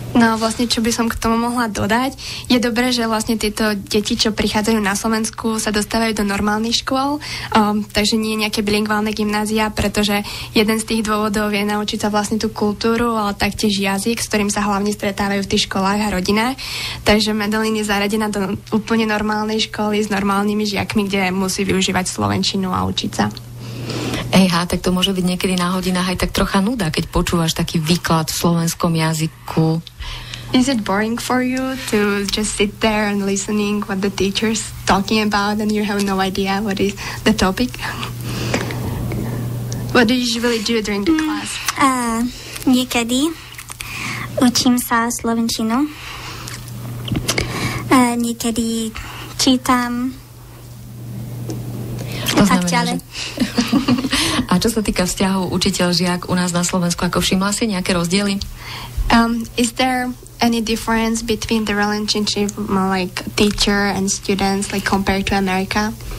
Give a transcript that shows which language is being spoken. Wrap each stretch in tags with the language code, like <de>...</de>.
<sk>No vlastne, čo by som k tomu mohla dodať, je dobré, že vlastne tieto deti, čo prichádzajú na Slovensku, sa dostávajú do normálnych škôl, takže nie nejaké bilingválne gymnázia, pretože jeden z tých dôvodov je naučiť sa vlastne tú kultúru, ale taktiež jazyk, s ktorým sa hlavne stretávajú v tých školách a rodinách. Takže Medellín je zaradená do úplne normálnej školy s normálnymi žiakmi, kde musí využívať slovenčinu a učiť sa. Tak to môže byť niekedy na hodinách aj tak trocha nuda, keď počúvaš taký výklad v slovenskom jazyku.</sk> <en>Is it boring for you to just sit there and listening what the teacher's talking about and you have no idea what is the topic? What do you usually do during the class?</en> <sk>Niekedy učím sa slovenčinu. Niekedy čítam. To znamená, A čo sa týka vzťahov učiteľ-žiak u nás na Slovensku, ako všimla si nejaké rozdiely?</sk> <en>Is there any difference between the relationship like teacher and students like compared to America?</en>